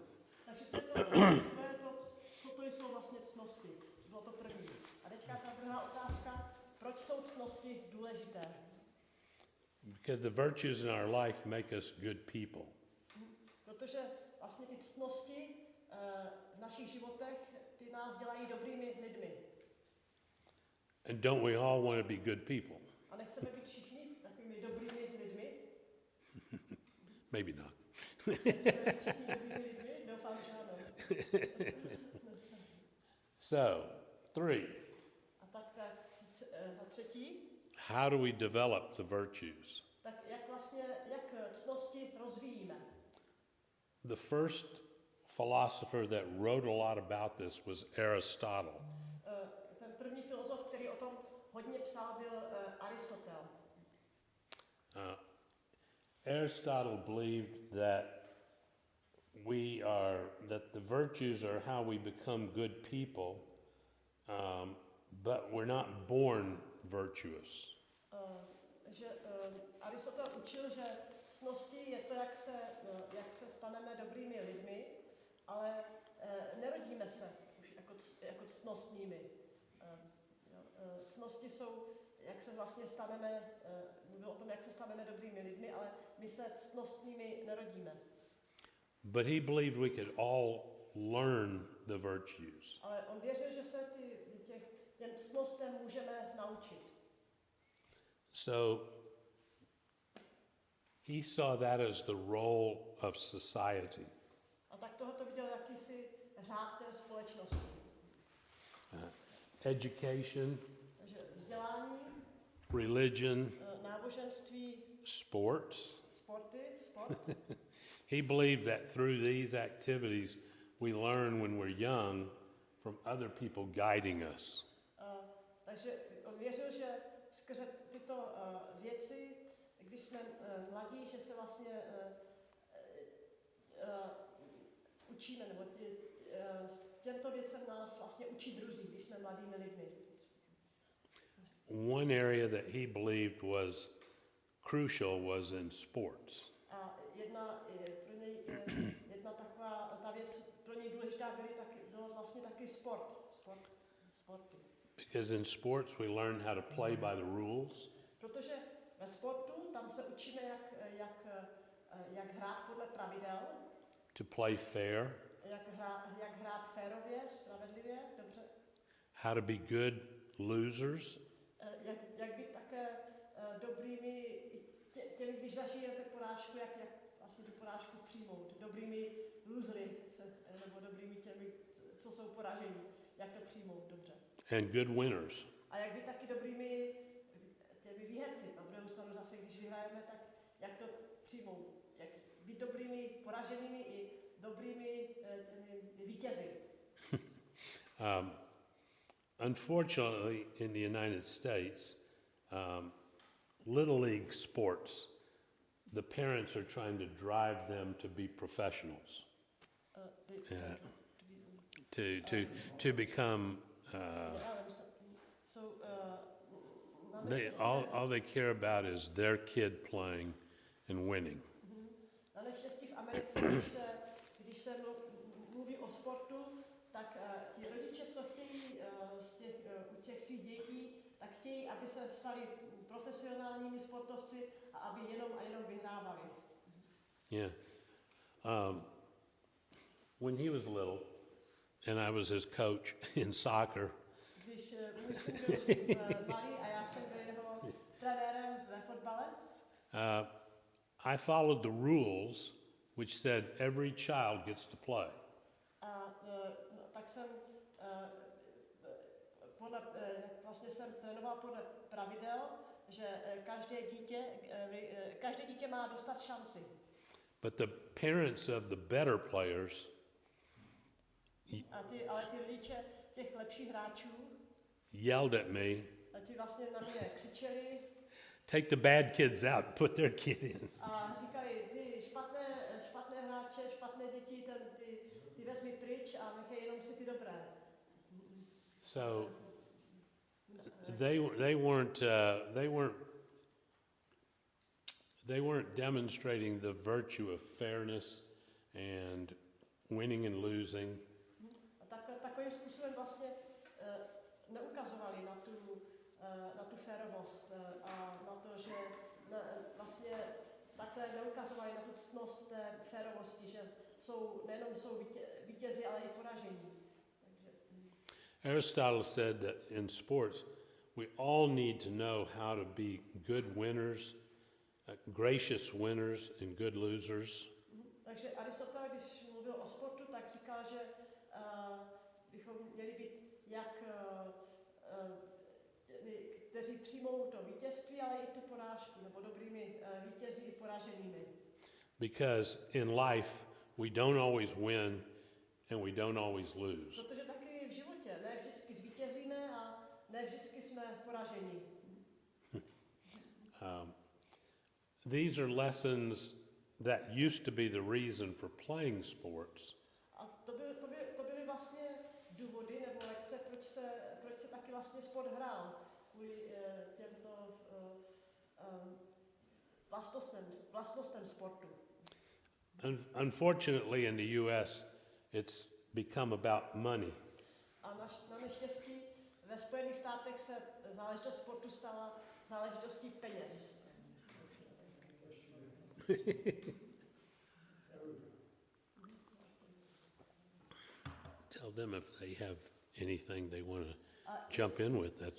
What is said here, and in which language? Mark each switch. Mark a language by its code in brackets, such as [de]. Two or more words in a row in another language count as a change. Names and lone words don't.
[cs] Takže to je to, co to jsou vlastně ctnosti. Bylo to první. A teďka ta druhá otázka, proč jsou ctnosti důležité? [en] Because the virtues in our life make us good people. [cs] Protože vlastně ty ctnosti v našich životech, ty nás dělají dobrými lidmi. [en] And don't we all want to be good people? [cs] A nechceme být všichni takovými dobrými lidmi? [en] Maybe not. [cs] Nechceme být všichni dobrými lidmi? Doufám, že ano. [en] So, 3. [cs] A tak za třetí, [en] How do we develop the virtues? [cs] tak jak ctnosti rozvíjíme? [en] The first philosopher that wrote a lot about this was Aristotle. [cs] Ten první filozof, který o tom hodně psal, byl Aristotel. [en] Aristotle believed that that the virtues are how we become good people, but we're not born virtuous. [cs] Aristotel učil, že ctnosti je to, jak se staneme dobrými lidmi, ale nerodíme se už jako ctnostními. Ctnosti jsou, jak se vlastně staneme, mluvil o tom, jak se staneme dobrými lidmi, ale my se ctnostními nerodíme. [en] But he believed we could all learn the virtues. [cs] Ale on věřil, že se těm ctnostem můžeme naučit. [en] So he saw that as the role of society. [cs] A tak tohoto viděl jakýsi řád té společnosti. [en] Education, [cs] Takže vzdělání, [en] religion, [cs] náboženství, [en] sport. [cs] sport. [en] He believed that through these activities we learn when we're young from other people guiding us. [cs] Takže on věřil, že skrze tyto věci, když jsme mladí, že se vlastně učíme, nebo těmto věcem nás vlastně učí druzí, když jsme mladými lidmi. [en] One area that he believed was crucial was in sports. [cs] A jedna taková ta věc pro něj důležitá bylo vlastně taky sporty. [en] Because in sports we learn how to play by the rules. [cs] Protože ve sportu tam se učíme, jak hrát podle pravidel. [en] To play fair. [cs] Jak hrát férově, spravedlivě, dobře. [en] How to be good losers. [cs] Jak být také dobrými těmi, když zažijete porážku, jak vlastně tu porážku přijmout. Dobrými losery, nebo dobrými těmi, co jsou poražení. Jak to přijmout dobře. [en] And good winners. [cs] A jak být taky dobrými těmi výherci. Na druhou stranu zase, když vyhrajeme, tak jak to přijmout. Jak být dobrými poraženými i dobrými těmi vítězi. [en] Unfortunately, in the United States, Little League sports, the parents are trying to drive them to be professionals, to become. All they care about is their kid playing and winning. [cs] Na neštěstí v Americe, když se mluví o sportu, tak ti rodiče, co chtějí u těch svých dětí, tak chtějí, aby se stali profesionálními sportovci a aby jenom vyhrávali. [en] Yeah. When he was little, and I was his coach in soccer, [cs] Když můj syn byl malý a já jsem byl jeho trenérem ve fotbale, [en] I followed the rules which said every child gets to play. [cs] Tak jsem vlastně jsem trénoval podle pravidel, že každé dítě má dostat šanci. [en] But the parents of the better players [cs] Ale ty rodiče těch lepších hráčů [en] yelled at me, [cs] ti vlastně na mě křičeli [en] take the bad kids out, put their kid in. [cs] a říkali, ty špatné hráče, špatné děti, ty vezmi pryč a nechej jenom si ty dobré. [en] So they weren't demonstrating the virtue of fairness and winning and losing. [cs] Takovým způsobem vlastně neukazovali na tu férovost a na to, že vlastně takhle neukazovali na tu ctnost té férovosti, že nejenom jsou vítězi, ale i poražení. [en] Aristotle said that in sports we all need to know how to be good winners, gracious winners and good losers. [cs] Takže Aristoteles, když mluvil o sportu, tak říkal, že bychom měli být jak kteří přijmou to vítězství, ale i tu porážku, nebo dobrými vítězi i poraženými. [en] Because in life we don't always win and we don't always lose. [cs] Protože taky v životě ne vždycky zvítězíme a ne vždycky jsme poraženi. [en] These are lessons that used to be the reason for playing sports. [cs] A to byly vlastně důvody nebo lekce, proč se taky vlastně sport hrál, kvůli těmto vlastnostem sportu. [en] Unfortunately, in the U.S., it's become about money. [cs] A na neštěstí ve Spojených státech se záležitost sportu stala záležitostí peněz. [en] Tell them if they have anything they want to jump in with, that's